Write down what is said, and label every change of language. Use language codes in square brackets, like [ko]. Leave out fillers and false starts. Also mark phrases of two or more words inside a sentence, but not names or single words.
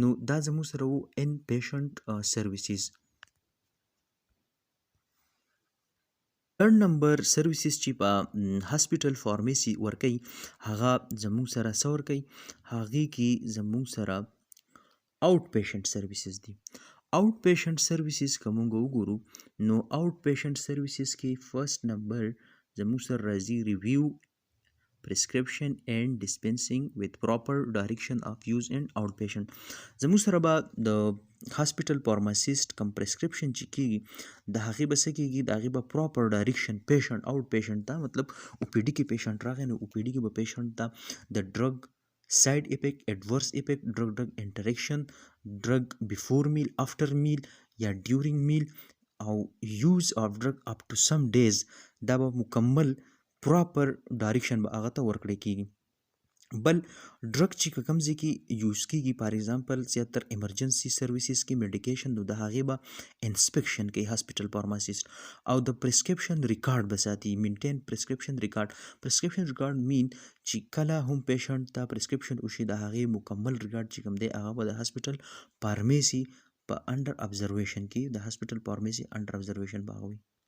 [ps] نو دا زموږ سره وو [en] in patient services. third number services [ps] چې په [en] hospital pharmacy [ps] ورکوي هغه زموږ سره څه ورکوي هغې کې زموږ سره [en] out patient services [ps] دي. [en] out patient services [ps] که موږ وګورو نو [en] out patient services [ps] کې [en] first number [ps] زموږ سره راځي [en] review prescription and dispensing with proper direction of use and outpatient. [ps] زموږ سره به د [en] hospital pharmacist [ps] کم پرسکرپشن چې کېږي د هغې به څه کېږي د هغې به [en] proper direction patient out patient [ps] ته مطلب او پی ډي کې پیشنټ راغی نو او پی ډي کې به پیشنټ ته د ډرګ [en] side effect, adverse effect, drug drug interaction, drug before meal, after meal [ps] یا [en] during meal [ps] او [en] use of drug up to some days. [ps] دا به مکمل [en] proper direction [ps] به هغه ته ورکړی کیږي. بل ډرګ چې کوم ځای کې یوز کیږي [en] for example [ps] زیاتر [en] emergency services [ps] کې میډیکیشن نو د هغې به انسپیکشن کوي [en] hospital pharmacist [ps] او د [en] prescription record [ps] به ساتي [en] maintain prescription record main [ps] چې کله هم پیشنټ ته پرسکرپشن وشي د هغې مکمل ریکارډ چې کوم دی هغه به د [en] hospital pharmacy [ps] په [en] under observation [ps] کې د [en] hospital pharmacy under observation [ps] به هغه وي.